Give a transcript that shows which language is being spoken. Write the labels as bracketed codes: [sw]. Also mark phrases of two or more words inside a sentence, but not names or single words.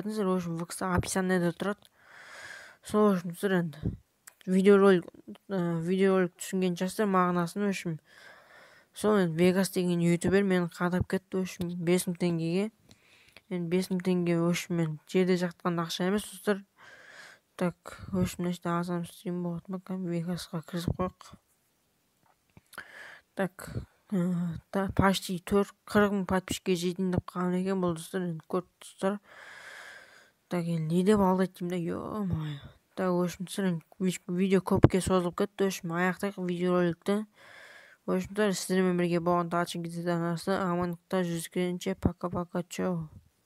[ru] В общем, [kk] ВК-сы описаниеде тұрады. Сол үшін достар, енді видеоролик түсінген жастар мағынасын [ru] в общем. [kk] Сол енді Вегас деген ютубер мені қадап кетті [ru] в общем [kk] 5.000 теңгеге. Енді 5.000 теңге [ru] в общем [kk] мен жерде жатқан ақша емес достар. [ru] Так, в общем, значит, [kk] азам стрим болады ма? Вегасқа кірісіп қояйық. Так, почти 40 000 подписчикке жетейін деп қалған екен бұл достар, енді көріп достар. Так, енді не деп алдайды деймін да, ё-моё. [ru] Так, в общем, [kk] видео көпке созылып кетті, [ru] в общем, [kk] аяқтайық видеороликті. [ru] В общем, [kk] сіздермен бірге болған талшын кездесу арнасы амандықта жүздескенше пока-пока, чао.